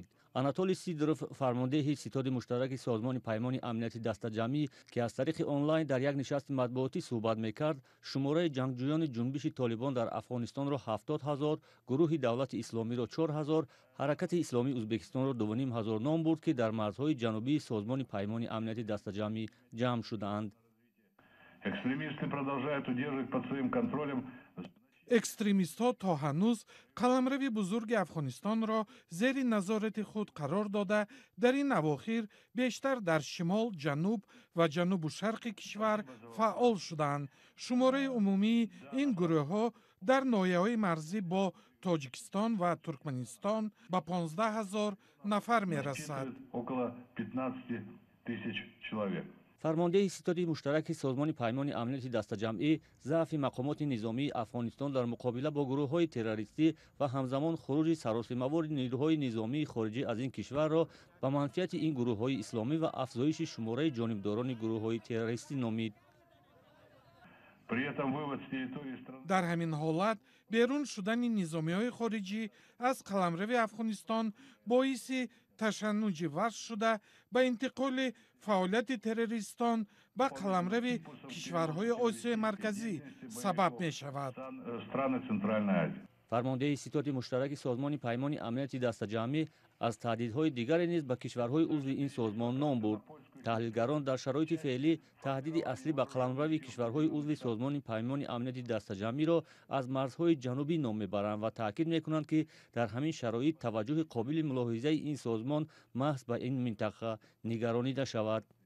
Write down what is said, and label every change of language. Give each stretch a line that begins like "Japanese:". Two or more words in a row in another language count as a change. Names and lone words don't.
Persian: آناتولی سیدروف، فرمانده ستاد مشترک سازمان پیمان امنیت دست جمعی که از طریق آنلاین در یک نشست مطبوعاتی صحبت میکرد، شماره جنگجویان جنبش طالبان در افغانستان را 70,000، گروه دولت اسلامی را 4,000، حرکت اسلامی ازبکستان را 2,500 نام برد که در مرزهای جنوبی سازمان پیمان امنیت دست جمعی جمع شدند.
Tajik: экстремистҳо то ҳанӯз қаламрави бузурги афғонистонро зери назорати худ қарор дода дар ин авохир бештар дар шимол, ҷануб ва ҷанубу шарқи кишвар фаъол шуданд. шумораи умумии ин гурӯҳҳо дар ноҳияҳои марзӣ бо тоҷикистон ва туркманистон ба 15,000 нафар мерасад.
Persian: فرمانده ستاد مشترک سازمان پیمان امنیت دست جمعی ضعف مقامات نظامی افغانستان در مقابله با گروه‌های تروریستی و همزمان خروج سراسیمه‌وار نیروهای نظامی خارجی از این کشور را به منفعت این گروه‌های اسلامی و افزایش شماره جانبداران گروه‌های تروریستی نامید.
Tajik: дар ҳамин ҳолат берун шудани низомиҳои хориҷӣ аз қаламрави афғонистон боиси ташаннуҷи варз шуда ба интиқоли фаъолияти террористон ба қаламрави кишварҳои осиёи марказӣ сабаб мешавад.
Persian: فرمانده ستاد مشترک سازمان پیمان امنیت دست جمعی از تهدیدهای دیگری نیز به کشورهای عضو این سازمان نام برد. تحلیلگران در شرایط فعلی تهدید اصلی به قلمرو کشورهای عضو سازمان پیمان امنیت دست جمعی را از مرزهای جنوبی نام میبرند و تاکید میکنند که در همین شرایط توجه قابل ملاحظه این سازمان محض به این منطقه نگرانیده شود.